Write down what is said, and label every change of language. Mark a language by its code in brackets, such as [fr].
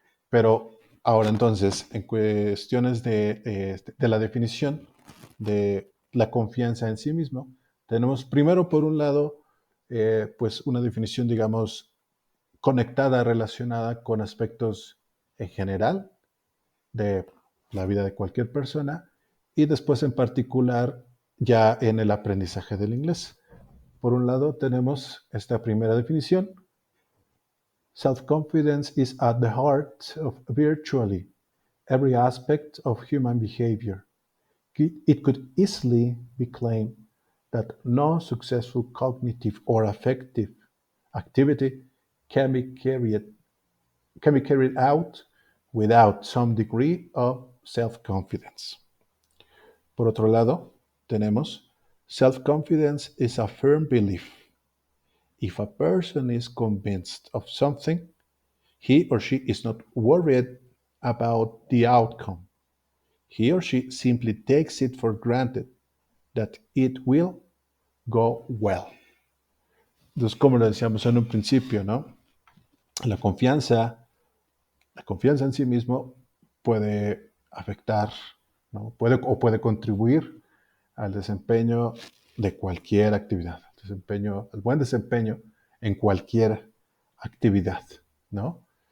[es] Pero ahora entonces, en cuestiones de la definición de la confianza en sí mismo, tenemos primero, por un lado, pues una definición, digamos, conectada, relacionada con aspectos en general de la vida de cualquier persona y después en particular ya en el aprendizaje del inglés. Por un lado tenemos esta primera definición. [en] Self-confidence is at the heart of virtually every aspect of human behavior. It could easily be claimed that no successful cognitive or affective activity can be carried out without some degree of self-confidence. [es] Por otro lado, tenemos [en] Self-confidence is a firm belief. If a person is convinced of something, he or she is not worried about the outcome. He or she simply takes it for granted that it will go well. [es] Entonces, como lo decíamos en un principio, ¿no? La confianza, la confianza en sí mismo puede afectar, ¿no? Puede contribuir al desempeño de cualquier actividad, el buen desempeño en cualquier actividad, ¿no?